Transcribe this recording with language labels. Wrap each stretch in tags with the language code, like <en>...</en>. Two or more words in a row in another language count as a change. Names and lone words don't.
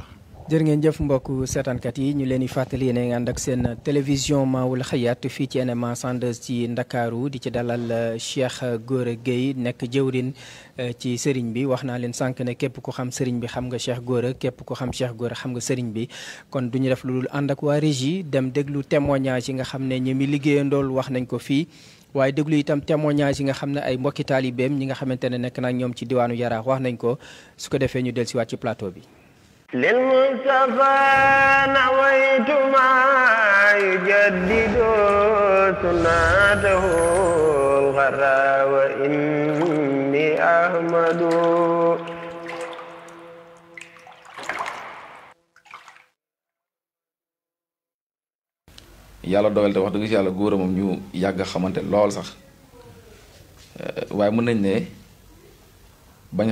<wo>jërë ngeen jëf mbokk seetaankat yi ñu leen di fàttali yéen a ngi ànd ak seen télévision Maoul Hayaat fii ci NMA 102 ci Ndakaaru di ci dalal Cheikh Gora Gueye nekk jëwrin ci sëriñ bi wax naa leen sànq ne képp ku xam sëriñ bi xam nga Cheikh Gora képp ku xam Cheikh Gora xam nga sëriñ bi kon du ñu def lu dul ànd ak waa régie dem déglu témoignage yi nga xam ne ñi mi liggéeyandool wax nañ ko fii waaye déglu itam témoignage yi nga xam ne ay mbokki taalibeem ñi nga xamante ne nekk nag ñoom ci diwaanu Yaraax wax nañ ko su ko defee ñu dellusiwaat ci plateau bi.</wo> <ar>للمصطفى نويت ما يجدد سنته الغرا وإني أحمد</ar> <wo>yàlla dogal te wax dëgg ci yàlla Gora moom ñu yàgg xamante lool sax waaye mën nañ ne bañ</wo>